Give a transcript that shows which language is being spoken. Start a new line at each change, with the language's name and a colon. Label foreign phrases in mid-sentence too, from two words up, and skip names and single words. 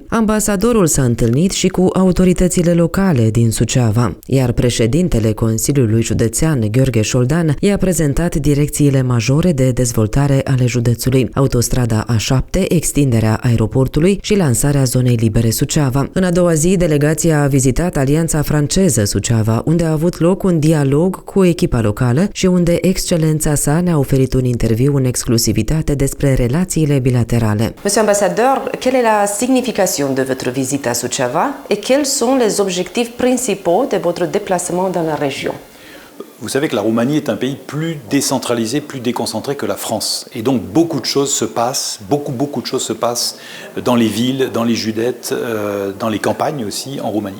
Romanian: Ambasadorul s-a întâlnit și cu autoritățile locale din Suceava, iar președintele Consiliului Județean, Gheorghe Șoldan, i-a prezentat direcțiile majore de dezvoltare ale județului, autostrada A7, extinderea aeroportului și lansarea zonei libere Suceava. În a doua zi, delegația a vizitat Alianța Franceză Suceava, unde a avut loc un dialog cu echipa locală și unde excelența sa ne-a oferit un interviu în exclusivitate despre relațiile bilaterale.
French: Monsieur ambassadeur, quelle est la signification de votre visite à Suceava et quels sont les objectifs principaux de votre déplacement dans la région? Vous savez que la Roumanie est un pays plus décentralisé, plus déconcentré que la France. Et donc beaucoup de choses se passent, beaucoup de choses se passent dans les villes, dans les județes, dans les campagnes aussi en Roumanie.